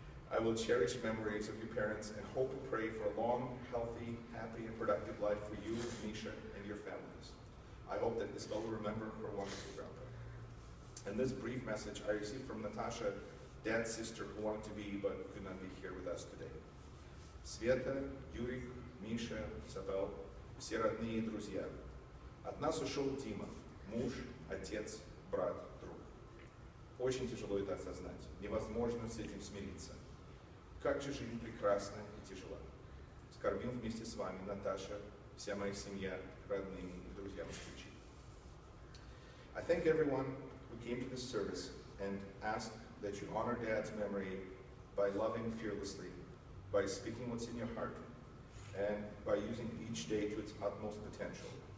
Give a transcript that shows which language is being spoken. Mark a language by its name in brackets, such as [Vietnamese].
[English] I will cherish memories of your parents and hope and pray for a long, healthy, happy, and productive life for you, Misha, and your families. I hope that Isabel will remember her wonderful grandpa." And this brief message I received from Natasha, Dad's sister, who wanted to be but could not be here with us today. [Russian] Света, Юрик, Миша, Isabel, все родные и друзья. От нас ушел Дима, муж, отец, брат, друг. Очень тяжело это осознать, невозможно с этим смириться. Как же жизнь прекрасна и тяжела. Скорбим вместе с вами, Наташа, вся моя семья, родные и друзья москвичи. [English] I thank everyone who came to this service and ask that you honor Dad's memory by loving fearlessly, by speaking what's in your heart, and by using each day to its utmost potential.